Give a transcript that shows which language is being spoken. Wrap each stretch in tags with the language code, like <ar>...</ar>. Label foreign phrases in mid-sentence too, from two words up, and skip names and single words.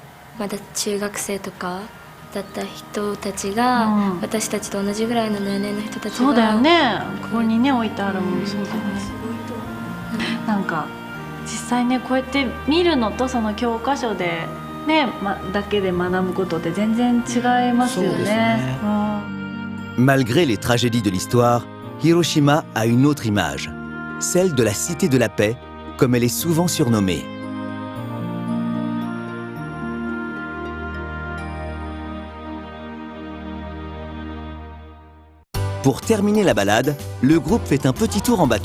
<ja>まだ中学生とかだった人たちが、私たちと同じぐらいの年齢の人たちがそうだよね、ここにね置いてあるもん。そうだよね。なんか実際ねこうやって見るのとその教科書でね、だけで学ぶことって全然違いますよね。</ja> <fr>Malgré les tragédies de l'histoire, Hiroshima a une autre image, celle de la cité de la paix, comme elle est souvent surnommée. Pour terminer la balade, le groupe fait un petit tour en bateau.</fr>